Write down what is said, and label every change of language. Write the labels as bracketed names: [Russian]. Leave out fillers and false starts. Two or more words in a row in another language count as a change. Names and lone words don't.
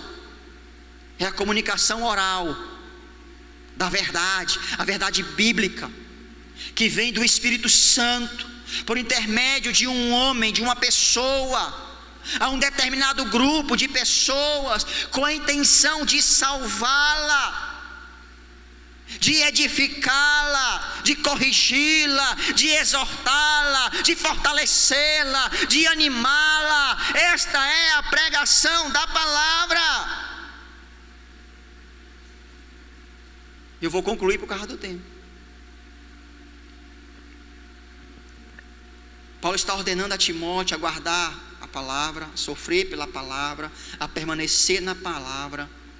[Portuguese] É a comunicação oral da verdade, a verdade bíblica, que vem do Espírito Santo, por intermédio de um homem, de uma pessoa, a um determinado grupo de pessoas, com a intenção de salvá-la, de edificá-la, de corrigi-la, de exortá-la, de fortalecê-la, de animá-la. Esta é a pregação da palavra. Eu vou concluir por causa do tempo. Paulo está ordenando a Timóteo a guardar a palavra, a sofrer pela palavra, a permanecer na palavra.